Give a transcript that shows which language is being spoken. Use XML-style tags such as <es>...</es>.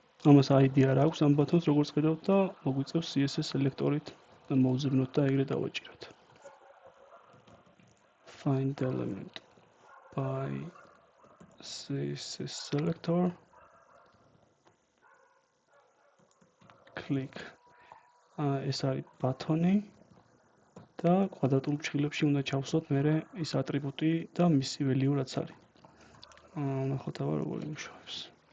<ka>ამას ID არ აქვს ამ ბატონს როგორც ხედავთ და მოგვიწევს CSS სელექტორით და მოვზრუნოთ და ეგრე დავაჭიროთ.</ka> <en>Find element by CSS selector. Click.</en> <ka>ეს არის ბატონი და კვადრატულ ფრჩხილებში უნდა ჩავსვათ მერე ის ატრიბუტი და მისი value რაც არის. ნახოთ აბა როგორ იმუშავებს.</ka>